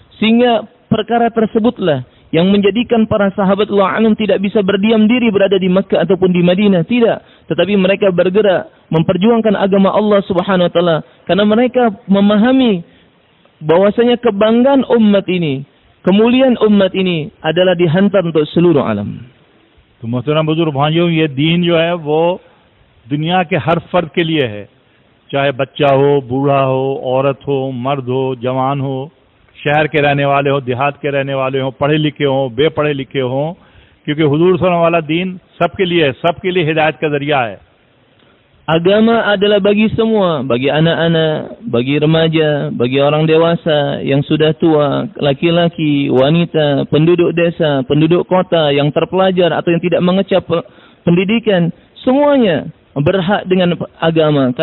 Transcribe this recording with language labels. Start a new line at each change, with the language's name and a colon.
Indonesian: Sehingga perkara tersebutlah yang menjadikan para sahabat wa anhum tidak bisa berdiam diri berada di Makkah ataupun di Madinah, tidak. Tetapi mereka bergerak memperjuangkan agama Allah Subhanahu wa taala karena mereka memahami bahwasanya kebanggaan umat ini, kemuliaan umat ini adalah dihantar untuk seluruh alam.
Hindi: तो मोहतरम बुजुर्ग भाइयों, ये दीन जो है वो दुनिया के हर फर्द के लिए है, चाहे बच्चा हो, बूढ़ा हो, औरत हो, मर्द हो, जवान हो, शहर के रहने वाले हो, देहात के रहने वाले हो, पढ़े लिखे हो, बेपढ़े लिखे हो, क्योंकि हुजूर सल्लल्लाहु वाला दीन सबके लिए है, सबके लिए हिदायत का जरिया है।
Indonesian: Agama adalah bagi semua, bagi anak-anak, bagi remaja, bagi orang dewasa yang sudah tua, laki-laki, wanita, penduduk desa, penduduk kota, yang terpelajar atau yang tidak mengecap pendidikan, semuanya berhak dengan agama.